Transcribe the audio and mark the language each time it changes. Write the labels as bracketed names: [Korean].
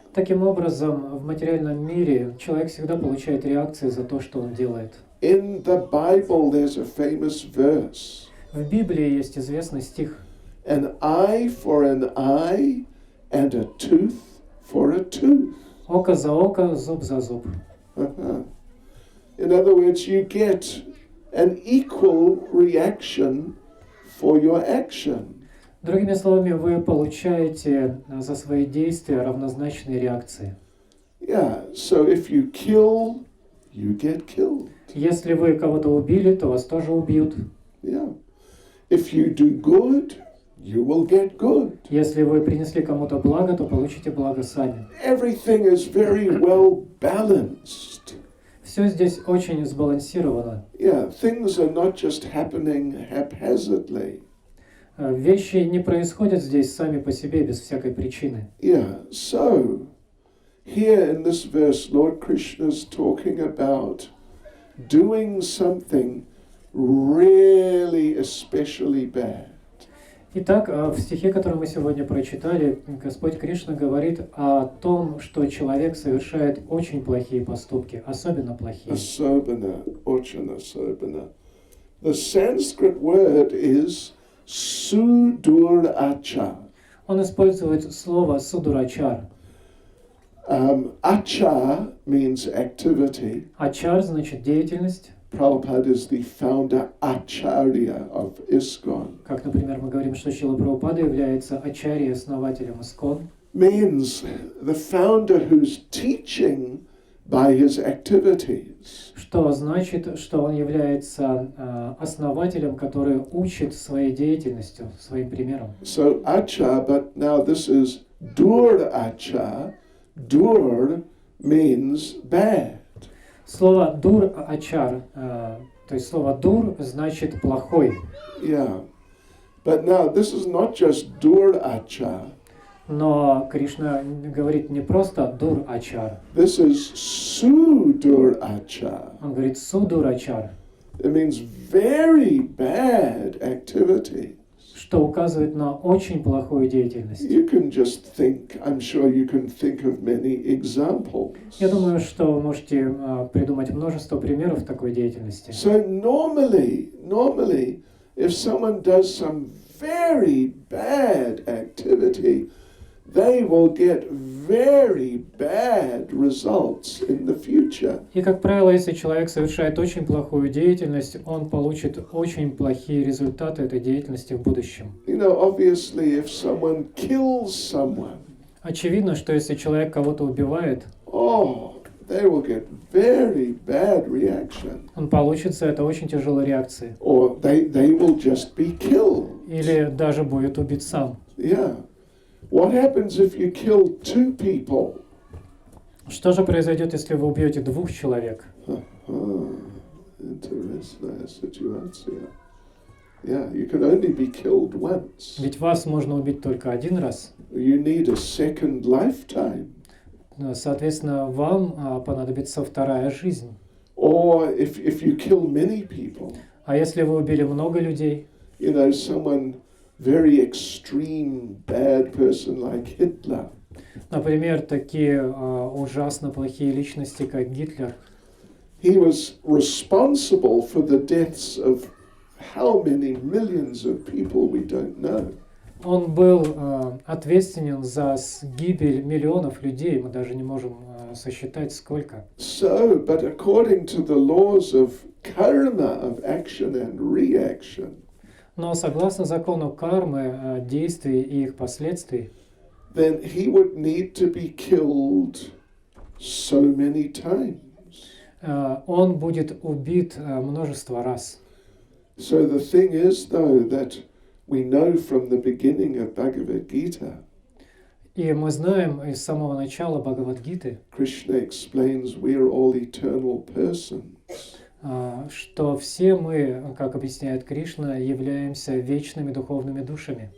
[Russian] Таким образом, в материальном мире человек всегда получает реакции за то, что он делает. [English] In the Bible, there's a famous verse. [Russian] В Библии есть известный стих. [English] An eye for an eye and a tooth for a tooth. [Russian] Око за око, зуб за зуб. [English] Uh-huh. In other words, you get an equal reaction for your action. [Russian] Другими словами, вы получаете за свои действия равнозначные реакции. [English] Yeah, so if you kill, you get killed. [Russian] Если вы кого-то убили, то вас тоже убьют. [English] Yeah. If you do good, you will get good. [Russian] Если вы принесли кому-то благо, то получите благо сами. [English] Everything is very well balanced. [Russian] Все здесь очень сбалансировано. [English] Yeah, things are not just happening haphazardly. [Russian] Вещи не происходят здесь сами по себе без всякой причины. [English] Yeah, so here in this verse, Lord Krishna is talking about doing something really especially bad. [Russian] Итак, в стихе, который мы сегодня прочитали, Господь Кришна говорит о том, что человек совершает очень плохие поступки, особенно плохие. [English] Asobana, ochana sobana. The Sanskrit word is suduracha. [Russian] Он использует слово судурачар. [English] Acha means activity. [Russian] Ачар значит деятельность. [English] Prabhupada is the founder Acharya of ISKCON. [Russian] Как, например, мы говорим, что Шрила Прабхупада является ачарьей, основателем ИСККОН. [English] Means the founder who's teaching by his activities. [Russian] Что значит, что он является основателем, который учит своей деятельностью, своим примером. [English] So Acha, but now this is Dur-Acha. Dur means bad. [Russian] Слово дур-ачар, то есть слово дур значит плохой. [English] Yeah. But now this is not just Dur-Acha. [Russian] Но Кришна говорит не просто дур-ачар. [English] This is Sudur-Acha. [Russian] Он говорит судур-ачар, [English] It means very bad activity. [Russian] что указывает на очень плохую деятельность. [English] You can just think, I'm sure you can think of many examples. [Russian] Я думаю, что вы можете придумать множество примеров такой деятельности. [English] So normally, if someone does some very bad activity, they will get very bad results in the future. [Russian] И, как правило, если человек совершает очень плохую деятельность, он получит очень плохие результаты этой деятельности в будущем. [English] You know, obviously, if someone kills someone, [Russian] Очевидно, что если человек кого-то убивает, [English] they will get very bad reaction. [Russian] он получит за это очень тяжелые реакции. [English] Or they will just be killed. [Russian] Или даже будет убит сам. [English] Yeah. What happens if you kill two people? [Russian] Что же произойдет, если вы убьете двух человек? Интересная ситуация. [English] Yeah, you can only be killed once. [Russian] Ведь вас можно убить только один раз. [English] You need a second lifetime. [Russian] Соответственно, вам понадобится вторая жизнь. [English] Or if you kill many people, [Russian] А если вы убили много людей, [English] you know, someone very extreme bad person like Hitler, [Russian] например, такие ужасно плохие личности, как Гитлер, [English] he was responsible for the deaths of how many millions of people we don't know. [Russian] он был ответственен за гибель миллионов людей, мы даже не можем сосчитать сколько. [English] So, but according to the laws of karma, of action and reaction, [Russian] Но согласно закону кармы, действий и их последствий, [English] then he would need to be killed so many times. [Russian] Он будет убит множество раз. [English] So the thing is, though, that we know from the beginning of Bhagavad Gita, [Russian] И мы знаем из самого начала Бхагавад-гиты, [English] Krishna explains we're all eternal persons. [Russian] Что все мы, как объясняет Кришна, являемся вечными духовными душами.